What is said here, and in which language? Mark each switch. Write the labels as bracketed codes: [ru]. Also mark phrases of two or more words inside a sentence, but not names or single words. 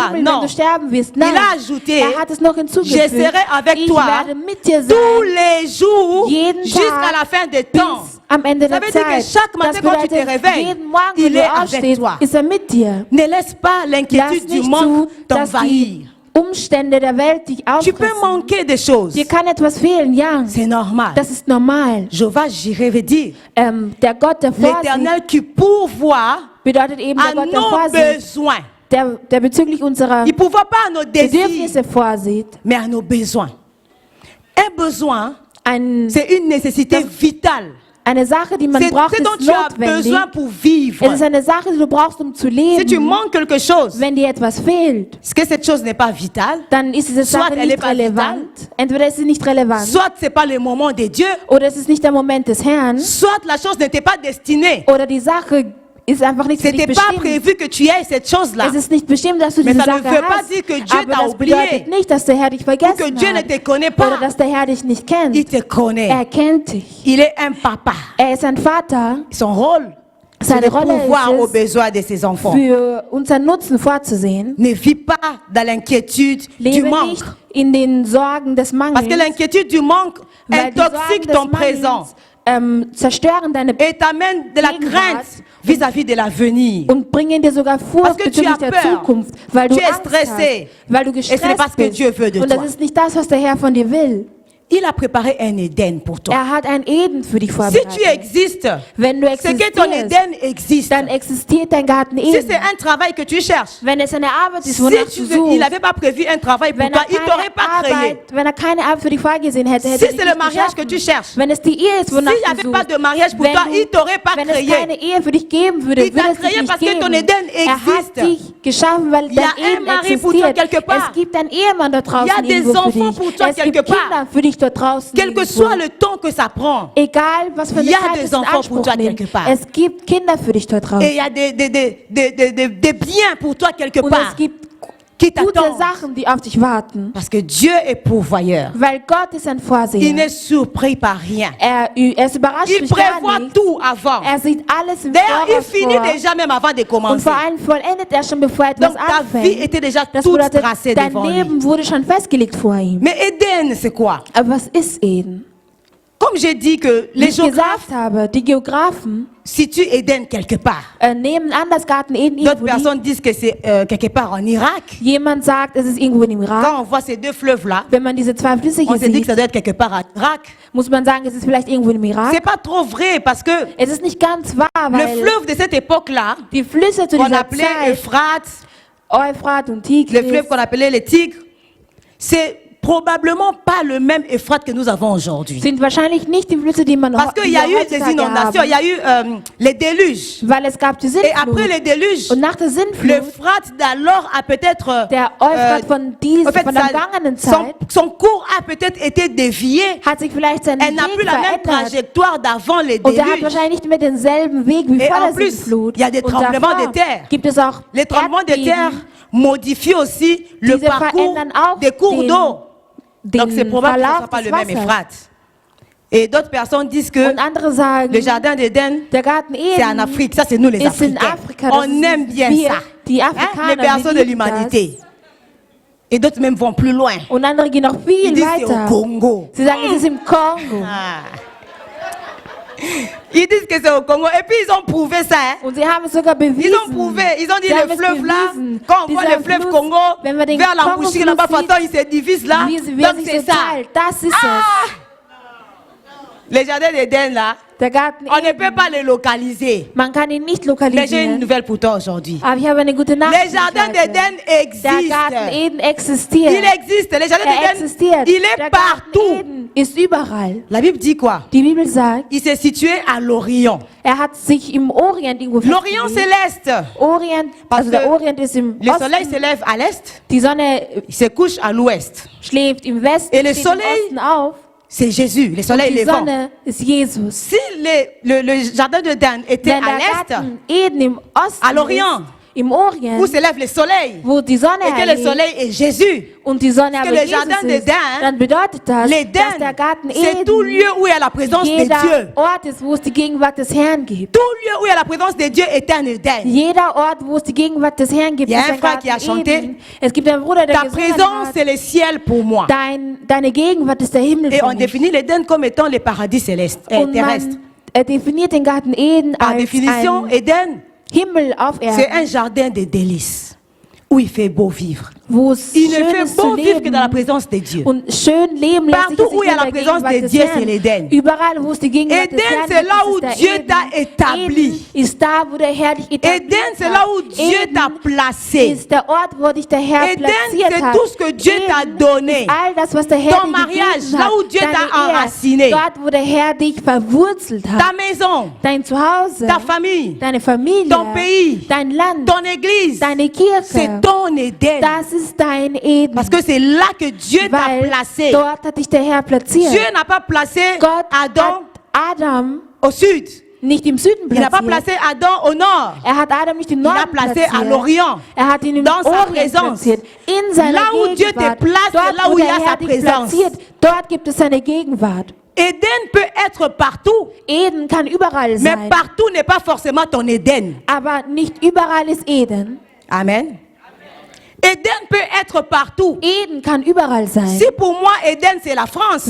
[fr] mourras. [de] Himmel, [fr] Non. [de] wenn du sterben wirst. [fr] Il [de] Nein, [fr] a ajouté, [de] er hat es noch [fr] je [de] hinzugefügt. [fr] serai avec [de] Ich [fr] toi [de] werde mit dir sein, [fr] tous les jours [de] jeden [fr] jusqu'à [de] Tag [fr] la fin des temps. [de] bis am Ende [fr] Ça [de] der [fr] veut dire que [de] Zeit. [fr] chaque matin, [de] Das [fr] quand tu te [de] bedeutet, [fr] réveilles, [de] jeden Morgen, [fr] il [de] wenn du [fr] est avec [de] aufstehst, [fr] toi. [de] ist er mit dir. [fr] Ne laisse pas [de] Lass [fr] l'inquiétude du [de] nicht [fr] monde [de] zu, dass [fr] t'envahir. [de] die Umstände der Welt dich [fr] Tu peux [de] auffressen. [fr] manquer des choses. [de] Dir kann etwas fehlen, ja. [fr] C'est normal. [de] Das ist normal. [fr] Jéhovah Jireh veut dire [de] Der Gott, der vorsieht, [fr] l'Éternel qui pourvoit [de] bedeutet eben [fr] à [de] der Gott, der [fr] nos [de] vorsieht, [fr] besoins. [de] der bezüglich unserer [fr] Il ne pourvoit pas à nos désirs, [de] Bedürfnisse vorsieht. [fr] mais à nos besoins. Un besoin, [de] Ein, [fr] c'est une nécessité vitale. [de] eine Sache, die man [fr] C'est [de] braucht, [fr] ce dont [de] ist [fr] tu as [de] notwendig. [fr] besoin pour vivre. [de] Es ist eine Sache, die du brauchst, um zu [fr] Si tu [de] leben. [fr] manques quelque chose, [de] Wenn dir etwas fehlt, [fr] est-ce que cette chose n'est pas vitale? [de] dann ist diese [fr] Soit [de] Sache [fr] elle est [de] nicht [fr] pas relevant. [de] Entweder ist sie nicht relevant, [fr] Soit ce n'est pas le moment de Dieu, [de] oder es ist nicht der Moment des Herrn, [fr] soit la chose n'était pas destinée. [de] oder die Sache ist einfach nicht [fr] Ce [de] für dich [fr] n'était pas [de] bestimmt. [fr] prévu que tu aies cette chose-là. [de] Es ist nicht bestimmt, dass du [fr] Mais [de] diese [fr] ça ne [de] Sache [fr] veut pas [de] hast. [fr] dire que Dieu [de] Aber [fr] t'a [de] das [fr] oublié. [de] bedeutet nicht, dass der Herr dich vergessen [fr] Que Dieu ne [de] hat. [fr] te connaît [de] Oder [fr] pas. [de] dass der Herr dich nicht kennt. [fr] Il te connaît. [de] Er kennt dich. [fr] Il est un papa. [de] Er ist ein Vater. [fr] Son rôle, [de] Seine [fr] de [de] Rolle [fr] pourvoir aux [de] ist [fr] besoins de ses enfants. [de] es, für unseren Nutzen vorzusehen. [fr] Ne vis pas dans l'inquiétude du [de] Lebe [fr] manque. [de] nicht in den Sorgen des [fr] Parce que [de] Mangels, [fr] l'inquiétude du manque [de] weil die Sorgen [fr] intoxique [de] des [fr] ton présent [de] Mangels zerstören deine [fr] et t'amène de la [de] Gegenwart [fr] crainte vis-à-vis de l'avenir. [de] und bringen dir sogar [fr] Parce [de] Furcht [fr] que tu [de] bezüglich [fr] as [de] der [fr] peur. [de] Zukunft, weil du [fr] Tu es [de] Angst [fr] stressé. [de] hast, weil du [fr] Et ce n'est pas [de] gestresst [fr] ce que [de] bist. [fr] Dieu veut de [de] Und [fr] toi. [de] das ist nicht das, was der Herr von dir will. [fr] Il a préparé un Éden pour toi. [de] Er hat ein Eden für dich [fr] Si [de] vorbereitet. [fr] tu existes, [de] Wenn du [fr] c'est que ton [de] existierst, [fr] Éden existe. [de] dann existiert dein Garten [fr] Si c'est [de] Eden. [fr] un travail que tu cherches, [de] Wenn es eine Arbeit ist, [fr] si [de] wonach du [fr] il [de] suchst, [fr] n'avait pas prévu un travail pour [de] wenn [fr] toi, [de] er, [fr] il t'aurait pas créé. [de] wenn er keine Arbeit für dich vorgesehen hätte, [fr] Si [de] hätte er [fr] c'est [de] dich [fr] le [de] nicht [fr] mariage que [de] geschaffen. [fr] tu cherches, [de] Wenn es die Ehe ist, wonach [fr] s'il n'y [de] du [fr] avait [de] suchst, [fr] pas de mariage pour toi, il t'aurait pas [de] wenn es [fr] créé. [de] keine Ehe für dich geben würde, [fr] Il t'a [de] würde es [fr] créé [de] dich nicht [fr] parce que ton [de] geben. [fr] Éden [de] Er hat [fr] existe. [de] dich geschaffen, weil [fr] Il y a [de] dein [fr] un [de] Eden [fr] mari pour toi [de] existiert. [fr] quelque part. [de] Es gibt einen Ehemann da [fr] Il y a [de] draußen [fr] des [de] irgendwo für [fr] enfants [de] dich. [fr] pour toi [de] Es gibt [fr] quelque part. [de] Kinder für dich da draußen [fr] Quel que [de] irgendwo. [fr] soit le temps que ça prend. [de] Egal, was für [fr] Il [de] eine [fr] y a [de] Zeit [fr] des [de] es in [fr] enfants pour [de] Anspruch [fr] toi [de] nimmt. [fr] quelque part. [de] Es gibt Kinder für dich da [fr] Et [de] draußen. [fr] il y a des biens pour toi quelque [de] Und [fr] part [de] es gibt [fr] qui [de] gute [fr] t'attendent. [de] Sachen, die auf dich warten. [fr] Parce que Dieu est pourvoyeur. [de] Weil Gott ist ein [fr] Il [de] Vorseher. [fr] n'est surpris par rien. [de] Er ist überrascht [fr] Il [de] durch gar [fr] prévoit [de] nichts. [fr] tout avant. [de] Er sieht alles im [fr] D'ailleurs, il [de] Voraus [fr] finit [de] vor. [fr] déjà même avant de [de] Und [fr] commencer. [de] vor allem vollendet er schon, bevor etwas [fr] Donc ta vie [de] anfängt. [fr] était déjà [de] Das [fr] toute [de] bedeutet, [fr] tracée [de] dein [fr] devant lui. [de] Leben wurde schon festgelegt vor ihm. [fr] Mais Éden, c'est quoi? [de] Aber was ist Eden? [fr] Comme j'ai dit que [de] Wie [fr] les [de] ich [fr] géographes [de] gesagt habe, die Geografen [fr] situent Éden quelque part. [de] nehmen an das Garten Eden [fr] D'autres [de] irgendwo liegt. [fr] personnes disent que c'est quelque part en Irak. [de] Jemand sagt, es ist irgendwo im Irak. [fr] Quand on voit ces deux fleuves-là, [de] Wenn man diese zwei Flüsse [fr] on [de] hier [fr] se dit que [de] sieht, [fr] ça doit être quelque part en Irak. [de] muss man sagen, es ist vielleicht irgendwo im Irak. [fr] C'est pas trop vrai parce que [de] Es ist nicht ganz wahr, [fr] le [de] weil [fr] fleuve de cette époque-là, [de] die Flüsse zu [fr] qu'on [de] dieser [fr] appelait [de] Zeit, [fr] Euphrates, [de] Euphrat und [fr] le [de] Tigris, [fr] fleuve qu'on appelait les Tigres, c'est probablement pas le même Euphrates que nous avons aujourd'hui. [de] sind wahrscheinlich nicht die Flüsse, die man [fr] Parce qu'il y a eu des [de] heutzutage [fr] inondations, il y a eu les déluges. [de] Weil es gab die [fr] Et après [de] Sintflut. [fr] les déluges, [de] Und nach der Sintflut, [fr] l'Euphrates d'alors a peut-être... [de] der Euphrat von [fr] en fait, [de] der vergangenen Zeit, [fr] son cours a peut-être été dévié. [de] hat sich vielleicht seinen [fr] Elle n'a plus [de] Weg [fr] la même [de] verändert. [fr] trajectoire d'avant les [de] Und er hat [fr] déluges. [de] wahrscheinlich nicht mehr denselben Weg wie [fr] Et [de] vor [fr] en [de] der [fr] plus, [de] Sintflut. [fr] il y a des [de] Und [fr] tremblements [de] davor [fr] de terre. [de] gibt es auch [fr] Les tremblements de terre [de] Erdbeben, [fr] modifient aussi le [de] Diese [fr] parcours [de] verändern auch [fr] des cours d'eau. Donc c'est [de] den [fr] probable que ce ne [de] Verlauf [fr] soit pas [de] des [fr] le même [de] Wassers. [fr] Euphrates. Et d'autres personnes disent que [de] Und andere sagen, [fr] le jardin d'Éden, [de] der Garten [fr] c'est en [de] Eden [fr] Afrique. Ça, c'est nous les [de] ist in [fr] Africains. [de] Afrika. Das [fr] On aime [de] ist [fr] bien [de] wir, [fr] ça. [de] die [fr] Hein? [de] Afrikaner, [fr] Les berceaux de [de] wir lieben [fr] l'humanité. Et d'autres même vont plus loin. [de] das. Und andere gehen noch [fr] Ils [de] viel [fr] disent c'est au [de] weiter. [fr] Congo. [de] Sie sagen, es ist im Kongo. Ah. [fr] Ils disent que c'est au Congo. Et puis ils ont prouvé ça. Hein? [de] Und sie haben es sogar bewiesen. [fr] Ils ont prouvé. Ils ont dit [de] Sie [fr] le [de] haben es [fr] fleuve là, [de] bewiesen. [fr] quand on voit [de] Dieser [fr] le fleuve [de] Fluss, [fr] Congo, [de] wenn wir den [fr] vers l'embouchure là-bas, [de] Kongo-Fluss [fr] pourtant il se divise là. [de] Wie [fr] Donc [de] sich [fr] c'est [de] so [fr] ça. [de] teilt. Das ist [fr] Ah! Les jardins d'Éden là, [de] es. Der Garten [fr] on ne [de] Eden. [fr] peut pas les localiser. [de] Man kann ihn nicht [fr] Mais j'ai une [de] lokalisieren. [fr] nouvelle pour toi aujourd'hui. [de] Aber ich habe eine gute Nachricht. [fr] Les jardins [de] für dich heute. [fr] d'Éden [de] Der Garten [fr] existent. [de] Eden existiert. [fr] Il existe. Les jardins [de] Er [fr] d'Éden, [de] existiert. [fr] il est [de] Der Garten [fr] partout. [de] Eden ist überall. [fr] La Bible dit quoi? [de] Die Bibel sagt, [fr] Il s'est situé à l'Orient. [de] er hat sich im Orient irgendwo [fr] L'Orient [de] festgelegt. [fr] céleste. [de] Orient, [fr] Parce [de] also der [fr] que [de] Orient ist im [fr] Le soleil [de] Osten. [fr] se lève à l'est, [de] Die Sonne [fr] il se couche à l'ouest. [de] schläft im Westen, [fr] Et le [de] steht [fr] soleil, [de] im Osten auf. [fr] C'est Jésus, le soleil [de] Die [fr] levant. [de] Sonne ist Jesus. [fr] Si le jardin de Dan était [de] Wenn [fr] à [de] der [fr] l'est, [de] Garten Eden im Osten [fr] à l'Orient, [de] ist, im Orient, [fr] où se lève le soleil, [de] wo die Sonne [fr] et que le [de] erliegt [fr] soleil est Jésus, [de] und die Sonne [fr] que [de] aber [fr] le [de] Jesus [fr] Jardin [de] ist, [fr] d'Éden, [de] dann bedeutet das, dass [fr] l'Éden, [de] der Garten [fr] c'est tout [de] Eden [fr] lieu où il y a la présence de [de] jeder [fr] Dieu. [de] Ort ist, wo es die Gegenwart des Herrn gibt. [fr] Tout lieu où il y a la présence de Dieu est un Éden. [de] Jeder Ort, wo es die Gegenwart des Herrn gibt, [fr] Il y a [de] ist [fr] un [de] ein [fr] frère [de] Garten [fr] qui a chanté, [de] Eden. Es gibt einen Bruder, der [fr] Ta [de] gesungen [fr] présence, [de] hat, [fr] c'est le ciel pour moi. [de] deine Gegenwart ist der Himmel [fr] Et [de] für [fr] on [de] mich. [fr] définit l'Éden comme étant le paradis céleste, [de] Und [fr] terrestre. [de] man definiert den Garten Eden [fr] Par [de] als [fr] définition, [de] ein [fr] Éden, [de] Himmel auf [fr] c'est [de] Erden, [fr] un jardin de délices où il fait beau vivre. [de] wo es [fr] Il ne [de] schön [fr] fait [de] ist zu [fr] beau vivre que [de] leben. [fr] dans la présence de Dieu. [de] Und schön leben lässt sich [fr] Partout où il y a [de] in [fr] la [de] der [fr] présence [de] Gegenwart [fr] de [de] des [fr] Dieu, [de] Herrn. [fr] c'est l'Éden. [de] Überall, wo es die Gegenwart des [fr] Éden, [de] Herrn [fr] c'est [de] gibt, [fr] là [de] ist [fr] où [de] der [fr] Dieu [de] Eden. [fr] t'a établi. [de] Eden ist da, wo der Herr dich etabliert [fr] Éden, c'est là où [de] hat. [fr] Dieu t'a [de] Eden [fr] placé. [de] ist der Ort, wo dich der Herr [fr] Éden, [de] platziert [fr] c'est [de] hat. [fr] tout ce que Dieu t'a [de] Eden [fr] donné. [de] ist all das, was der Herr [fr] Ton [de] dir [fr] mariage, [de] gegeben [fr] là [de] hat. [fr] où Dieu [de] Deine [fr] t'a [de] Ehe, [fr] enraciné. [de] dort, wo der Herr dich verwurzelt [fr] Ta [de] hat. [fr] maison, [de] Dein Zuhause, [fr] ta famille, [de] deine Familie, [fr] ton pays, [de] dein Land, [fr] ton église, [de] deine Kirche. [fr] c'est ton Éden. [de] Das ist dein Eden. [fr] Parce que c'est là que Dieu t'a [de] Weil [fr] placé. [de] dort hat dich der Herr platziert. [fr] Dieu n'a pas placé [de] Gott [fr] Adam [de] hat Adam [fr] au sud. [de] nicht im Süden [fr] Il n'a pas [de] platziert. [fr] placé Adam au nord. [de] Er hat Adam nicht im [fr] Il l'a [de] Norden [fr] placé à [de] platziert. [fr] l'Orient. [de] Er hat ihn im [fr] Dans sa [de] Orient [fr] présence. [de] platziert. In seiner [fr] Là où Dieu te [de] Gegenwart. [fr] place, [de] Dort, [fr] c'est là [de] wo [fr] où il y [de] der [fr] a [de] Herr [fr] sa [de] dich [fr] présence. [de] platziert, dort gibt es seine Gegenwart. [fr] Eden peut être partout, [de] Eden kann überall [fr] mais [de] sein, [fr] partout n'est pas forcément ton Eden. [de] aber nicht überall ist Eden. [fr] Amen. Eden peut être partout. [de] Eden kann überall sein. [fr] Si pour moi Eden c'est la France,